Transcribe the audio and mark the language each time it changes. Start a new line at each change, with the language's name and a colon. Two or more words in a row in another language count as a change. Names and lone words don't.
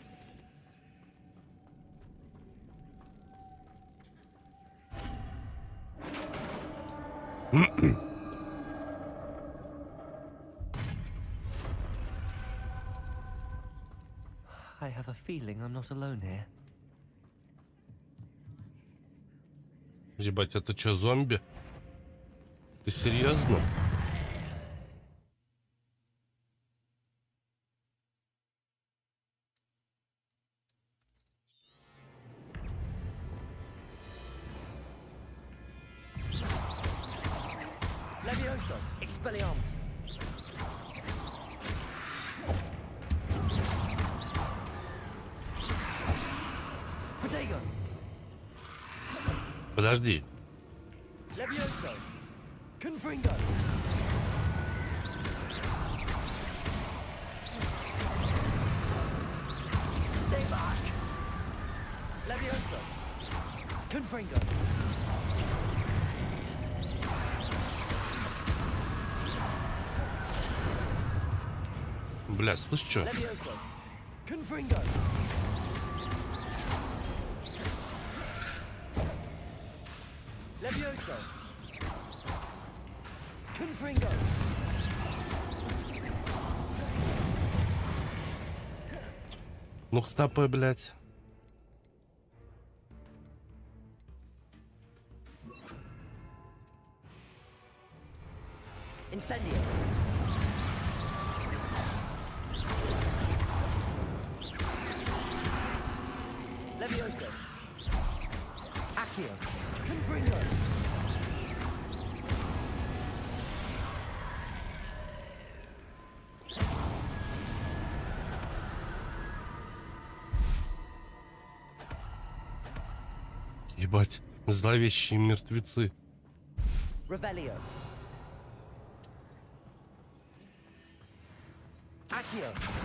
English: I have a feeling I'm not alone here.
Russian: Ебать, это чё, зомби? Ты серьезно?
Latin: Levioso. Expelliarmus. Protego.
Russian: Подожди.
Latin: Levioso. Confringo.
English: Stay back.
Latin: Levioso. Confringo.
Russian: Бля, слышь, чё?
Latin: Levioso. Confringo. Levioso. Confringo.
Russian: Ну-ка, стопы, блядь.
Latin: Incendio. Levioso. Accio. Confringo.
Russian: Ебать, зловещие мертвецы.
Latin: Revelio. Accio.